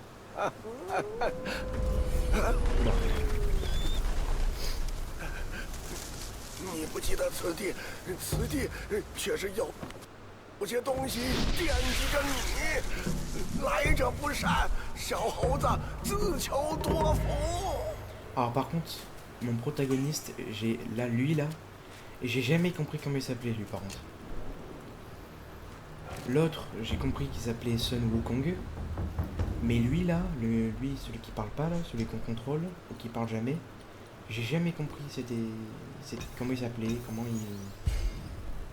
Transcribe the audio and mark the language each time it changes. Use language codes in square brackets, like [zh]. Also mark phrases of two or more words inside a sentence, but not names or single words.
[zh] 你不记得此地却是有些东西惦记着你，来者不善，小猴子自求多福。 [fr] Alors par contre, mon protagoniste, lui là, j'ai jamais compris comment il s'appelait lui par contre. L'autre, j'ai compris qu'il s'appelait Sun Wukong. Mais lui là, celui qui parle pas là, celui qu'on contrôle, ou qui parle jamais, j'ai jamais compris comment il s'appelait, comment il...